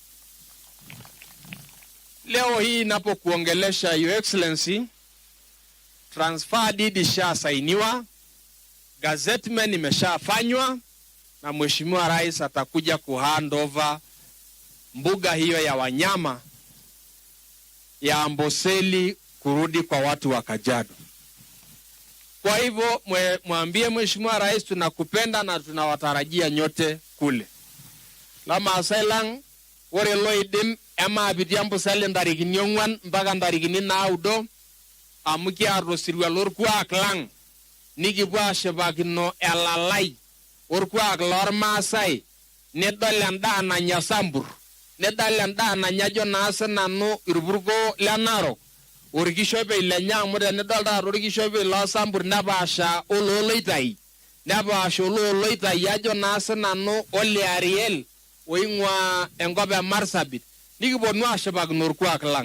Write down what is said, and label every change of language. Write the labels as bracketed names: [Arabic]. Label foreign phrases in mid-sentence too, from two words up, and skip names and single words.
[Swahili] Leo hii ninapokuongelesha, [English] Your Excellency, transfer deed [Swahili] ishasainiwa, gazettement imeshafanywa na Mheshimiwa Rais atakuja kuhand over mbuga hiyo ya wanyama ya Amboseli kurudi kwa watu wa Kajiado. Kwa hivyo mwambie Mheshimiwa Rais tunakupenda na tunawatarajia nyote kule. [Masai] Lama asailang ore loidim ema abiti Amboseli ndarikini 4 mpaka ndarikini 9 amuki arosirwa lorkuak lang nikipwa ashipakino elalai orkuak lormaasai nedol endaa nanya Sambur, nedol endaa nanya Jonaas nanu irpurko le Narok, orkishope lenye amu tenidol taata orkishope lo Sambur nepaasha olooloitai, nepaasha olooloitai ajo naa sinanu ole Ariel oing'ua enkop e Marsabit, nikiponu ashipakino orkuak lang.